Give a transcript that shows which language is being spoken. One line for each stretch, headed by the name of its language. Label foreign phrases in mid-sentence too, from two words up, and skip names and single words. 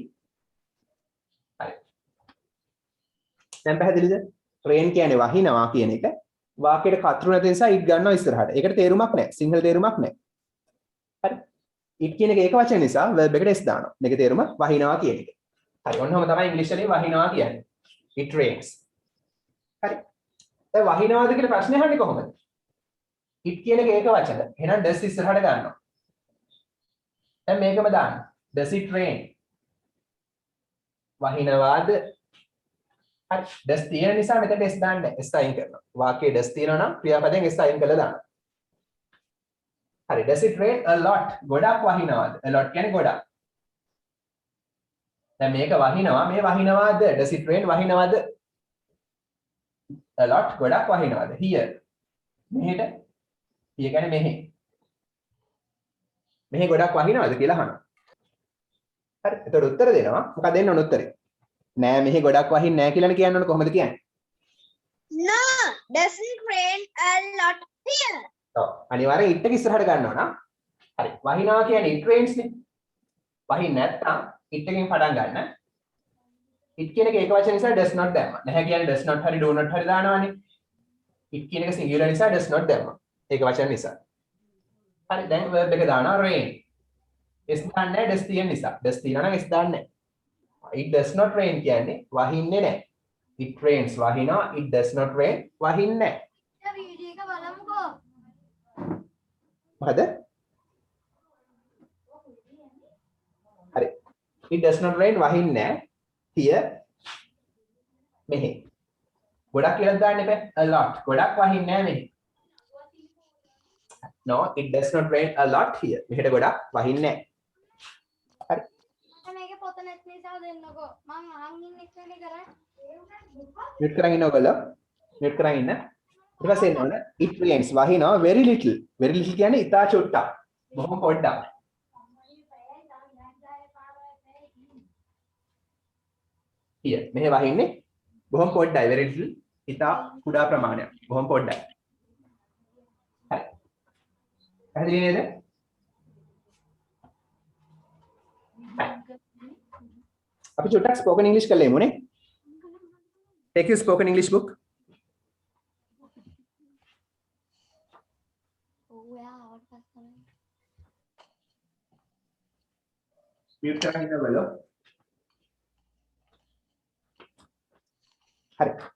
Sinhala: හරි. දැන් පැහැදිලිද? rain කියන්නේ වහිනවා කියන එක වාක්‍යයට කර්තෘ නැති නිසා it ගන්නවා ඉස්සරහට. ඒකට තේරුමක් නැහැ. සිංහල තේරුමක් නැහැ. හරි. it කියන එක ඒක වචන නිසා verb එකට s දානවා. මේකේ තේරුම වහිනවා කියන එක. හරි. ඔන්නෝම තමයි ඉංග්‍රීසි වලින් වහිනවා කියන්නේ.
English: it rains.
Sinhala: හරි. දැන් වහිනවාද කියලා ප්‍රශ්නේ අහන්නේ කොහොමද? it කියන එක ඒක වචන. එහෙනම් does ඉස්සරහට ගන්නවා. දැන් මේකම දාන්න.
English: does it rain?
Sinhala: වහිනවාද? හරි. does තියෙන නිසා මෙතන s දාන්නේ. s අයින් කරනවා. වාක්‍යයේ does තියෙනවා නම් ක්‍රියාපදයෙන් s අයින් කරලා දානවා. හරි.
English: does it rain a lot?
Sinhala: ගොඩක් වහිනවාද?
English: a lot
Sinhala: කියන්නේ ගොඩක්. දැන් මේක වහිනවා. මේ වහිනවාද?
English: does it rain වහිනවාද? a lot
Sinhala: ගොඩක් වහිනවාද?
English: here.
Sinhala: මෙහෙට. here කියන්නේ මෙහෙ. මෙහෙ ගොඩක් වහිනවාද කියලා අහනවා. හරි. එතකොට උත්තර දෙනවා. මොකක්ද දෙන්න ඕන උත්තරේ? නෑ මෙහෙ ගොඩක් වහින්නේ නෑ කියලානේ කියන්න ඕන. කොහොමද කියන්නේ?
English: no doesn't rain a lot here
Sinhala: ඔව්. අනිවාර්යෙන් it එක ඉස්සරහට ගන්න ඕන. හරි. වහිනවා කියන්නේ
English: it rains
Sinhala: නේ. වහින්නේ නැත්නම් it එකෙන් පටන් ගන්න. it කියන එක ඒක වචන නිසා
English: does not
Sinhala: දැම්මා. නැහැ කියන්නේ
English: does not
Sinhala: හරි
English: do not
Sinhala: හරි දානවානේ. it කියන එක singular නිසා
English: does not
Sinhala: දැම්මා. ඒක වචන නිසා. හරි දැන් verb එක දානවා rain. s දාන්නේ නැහැ does තියෙන නිසා. does තියෙනවා නම් s දාන්නේ නැහැ.
English: it does not rain කියන්නේ
Sinhala: වහින්නේ නැහැ.
English: it rains වහිනවා. it does not rain
Sinhala: වහින්නේ නැහැ. වීඩියෝ එක බලමුකෝ මොකද? හරි.
English: it does not rain
Sinhala: වහින්නේ නැහැ.
English: here මෙහෙ.
Sinhala: ගොඩක් කියලා දාන්න එපා.
English: a lot.
Sinhala: ගොඩක් වහින්නේ නැහැ මෙහෙ.
English: no it does not rain a lot here.
Sinhala: මෙහෙට ගොඩක් වහින්නේ නැහැ. හරි. මේකේ පොත නැති නිසා දෙන්නකෝ මම අහන් ඉන්න එකනේ කරන්නේ මියුට් කරන් ඉන්න ඔයගොල්ලෝ. මියුට් කරන් ඉන්න. ඊට පස්සේ එනවනේ
English: it rains
Sinhala: වහිනවා
English: very little. very little
Sinhala: කියන්නේ ඉතා චුට්ටක්. බොහොම පොඩ්ඩක්. here මෙහෙ වහින්නේ බොහොම පොඩ්ඩයි
English: very little.
Sinhala: ඉතා කුඩා ප්‍රමාණයක්. බොහොම පොඩ්ඩයි. හරි. පැහැදිලි නේද? අපි චුට්ටක්
English: spoken english
Sinhala: කරලා එමුනේ.
English: take your spoken english book.
Sinhala: mute කරගෙන ඉන්න බලන්න. හරි.